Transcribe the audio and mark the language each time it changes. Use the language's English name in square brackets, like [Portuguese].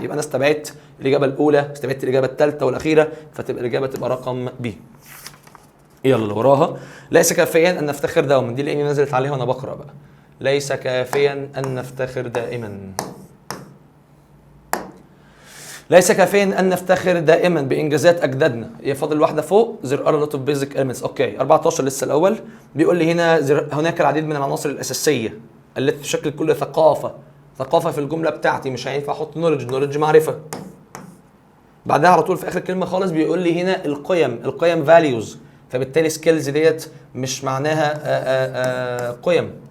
[Arabic] يبقى انا استبعدت الاجابه الاولى، استبعدت الاجابه الثالثه والاخيره، فتبقى الاجابه تبقى رقم بي. يلا اللي وراها، ليس كافيا ان نفتخر دوما، دي لاني نزلت عليها وانا بقرا بقى. ليس كافيا ان نفتخر دائما، ليس كافيا ان نفتخر دائما بانجازات اجدادنا. هي فاضل واحده فوق، [English] there are a lot of basic elements. [Arabic] اوكي 14 لسه الاول، بيقول لي هنا هناك العديد من العناصر الاساسيه التي تشكل كل ثقافه. ثقافه في الجمله بتاعتي مش هينفع احط نولج معرفه. بعدها على طول في اخر كلمه خالص بيقول لي هنا القيم values، فبالتالي سكيلز ديت مش معناها قيم.